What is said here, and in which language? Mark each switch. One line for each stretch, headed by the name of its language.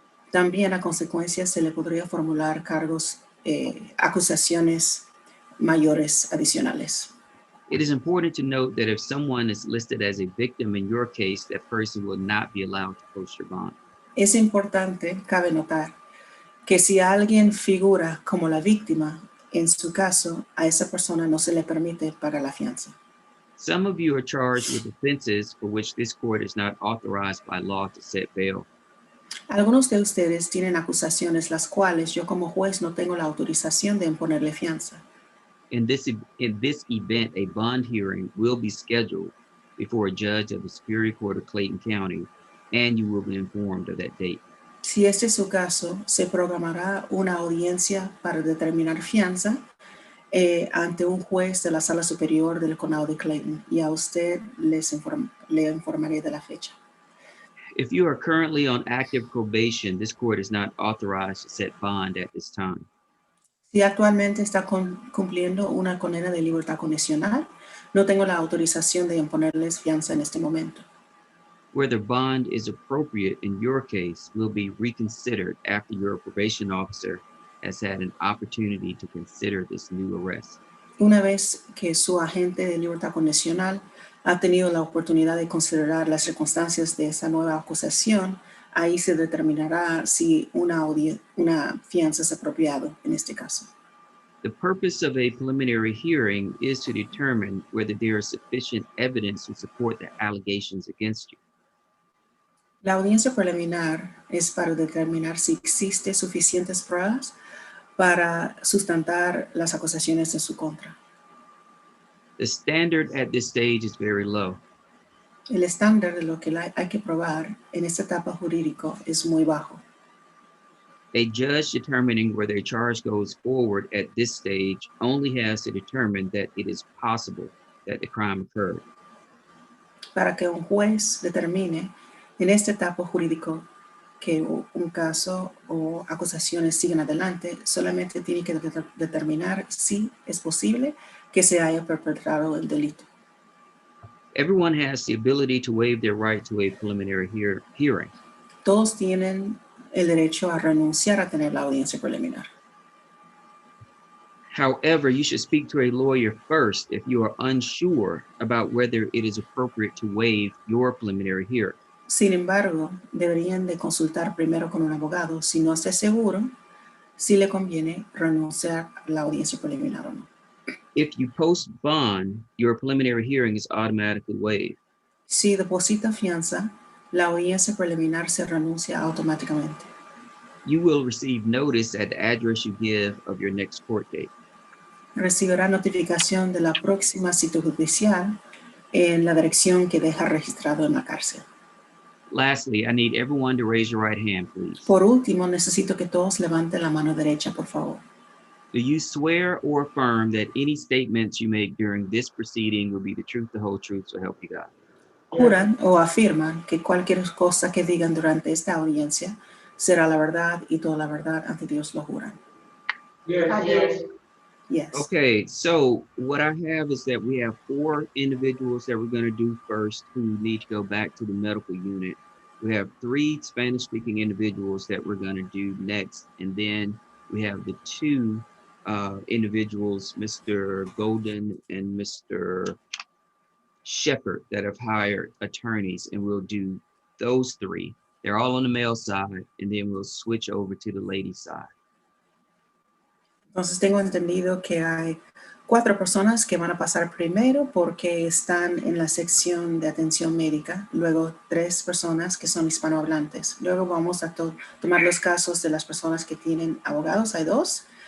Spanish: También a consecuencia se le podría formular acusaciones mayores adicionales.
English: It is important to note that if someone is listed as a victim in your case, that person will not be allowed to post your bond.
Spanish: Es importante, cabe notar, que si alguien figura como la víctima, en su caso, a esa persona no se le permite pagar la fianza.
English: Some of you are charged with offenses for which this court is not authorized by law to set bail.
Spanish: Algunos de ustedes tienen acusaciones las cuales yo como juez no tengo la autorización de imponerle fianza.
English: In this event, a bond hearing will be scheduled before a judge of the Superior Court of Clayton County, and you will be informed of that date.
Spanish: Si este es su caso, se programará una audiencia para determinar fianza ante un juez de la Sala Superior del Condado de Clayton, y a usted le informaré de la fecha.
English: If you are currently on active probation, this court is not authorized to set bond at this time.
Spanish: Si actualmente está cumpliendo una condena de libertad condicional, no tengo la autorización de imponerles fianza en este momento.
English: Whether bond is appropriate in your case will be reconsidered after your probation officer has had an opportunity to consider this new arrest.
Spanish: Una vez que su agente de libertad condicional ha tenido la oportunidad de considerar las circunstancias de esa nueva acusación, ahí se determinará si una fianza es apropiado en este caso.
English: The purpose of a preliminary hearing is to determine whether there is sufficient evidence to support the allegations against you.
Spanish: La audiencia preliminar es para determinar si existe suficientes pruebas para sustentar las acusaciones en su contra.
English: The standard at this stage is very low.
Spanish: El estándar de lo que hay que probar en esta etapa jurídico es muy bajo.
English: A judge determining whether a charge goes forward at this stage only has to determine that it is possible that the crime occurred.
Spanish: Para que un juez determine en esta etapa jurídico que un caso o acusaciones siguen adelante, solamente tiene que determinar si es posible que se haya perpetrado el delito.
English: Everyone has the ability to waive their right to a preliminary hearing.
Spanish: Todos tienen el derecho a renunciar a tener la audiencia preliminar.
English: However, you should speak to a lawyer first if you are unsure about whether it is appropriate to waive your preliminary hearing.
Spanish: Sin embargo, deberían de consultar primero con un abogado si no está seguro si le conviene renunciar a la audiencia preliminar o no.
English: If you post bond, your preliminary hearing is automatically waived.
Spanish: Si deposita fianza, la audiencia preliminar se renuncia automáticamente.
English: You will receive notice at the address you give of your next court date.
Spanish: Recibirá notificación de la próxima cita judicial en la dirección que deja registrado en la cárcel.
English: Lastly, I need everyone to raise your right hand, please.
Spanish: Por último, necesito que todos levanten la mano derecha, por favor.
English: Do you swear or affirm that any statements you make during this proceeding will be the truth, the whole truth, so help you God?
Spanish: Juran o afirman que cualquier cosa que digan durante esta audiencia será la verdad y toda la verdad ante Dios lo juran.
English: Yes. Yes. Okay, so what I have is that we have 4 individuals that we're going to do first who need to go back to the medical unit. We have 3 Spanish-speaking individuals that we're going to do next, and then we have the 2 individuals, Mr. Golden and Mr. Shepherd, that have hired attorneys, and we'll do those 3. They're all on the male side, and then we'll switch over to the lady side.
Spanish: Entonces tengo entendido que hay 4 personas que van a pasar primero porque están en la sección de atención médica, luego 3 personas que son hispanohablantes. Luego vamos a tomar los casos de las personas que tienen abogados, hay 2.